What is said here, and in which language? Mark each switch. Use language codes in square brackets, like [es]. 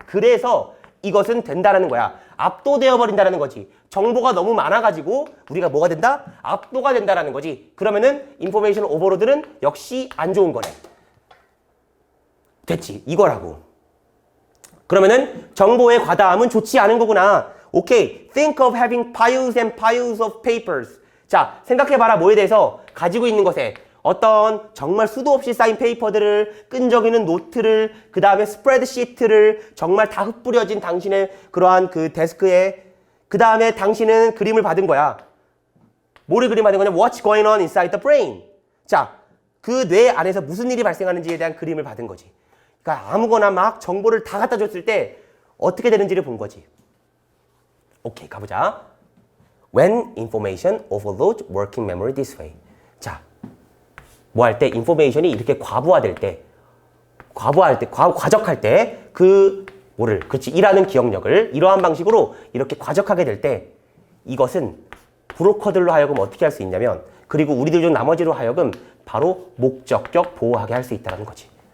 [ko] 그래서 이것은 된다라는 거야. 압도되어 버린다라는 거지. 정보가 너무 많아가지고 우리가 뭐가 된다? 압도가 된다라는 거지. 그러면은 인포메이션 오버로드는 역시 안 좋은 거네. 됐지. 이거라고. 그러면은 정보의 과다함은 좋지 않은 거구나. 오케이. [en] Think of having piles and piles of papers. [ko] 자, 생각해봐라. 뭐에 대해서 가지고 있는 것에 어떤 정말 수도 없이 쌓인 페이퍼들을, 끈적이는 노트를, 그 다음에 스프레드시트를 정말 다 흩뿌려진 당신의 그러한 그 데스크에 그 다음에 당신은 그림을 받은 거야. 뭐를 그림 받은 거냐? [en] What's going on inside the brain? [ko] 자, 그 뇌 안에서 무슨 일이 발생하는지에 대한 그림을 받은 거지. 그러니까 아무거나 막 정보를 다 갖다 줬을 때 어떻게 되는지를 본 거지. 오케이, 가보자. [en] When information overloads working memory this way. [ko] 자, 뭐 할 때 인포메이션이 이렇게 과부하될 때, 과적할 때 그렇지, 일하는 기억력을 이러한 방식으로 이렇게 과적하게 될 때 이것은 브로커들로 하여금 어떻게 할 수 있냐면, 그리고 우리들 중 나머지로 하여금 바로 목적격 보호하게 할 수 있다는 거지.